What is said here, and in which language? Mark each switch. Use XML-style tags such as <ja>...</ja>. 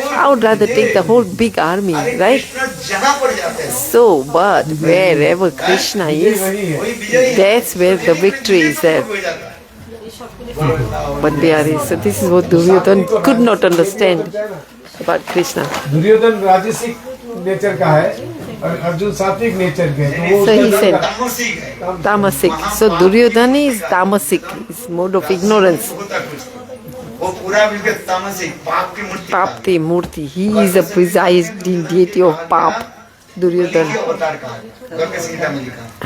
<en>I would rather take the whole big army, right? So, but wherever Krishna is, that's where the victory is there. But Bihari, so this is what Duryodhana could not understand about Krishna.</en> <hi>Duryodhan राजसिक nature का है और अर्जुन सात्विक nature के है, तो वो</hi> <en>So he said,</en> <hi>तामसिक है</hi> <en>Tamasic. So Duryodhana is Tamasic, is mode of ignorance.</en> <hi>वो पूरा मिलकर तामसिक पाप की मूर्ति Papti Murti.</hi> <en>He is a presiding deity of Pap. Duryodhana.</en> <hi>अवतार का गर्ग संहिता में लिखा</hi>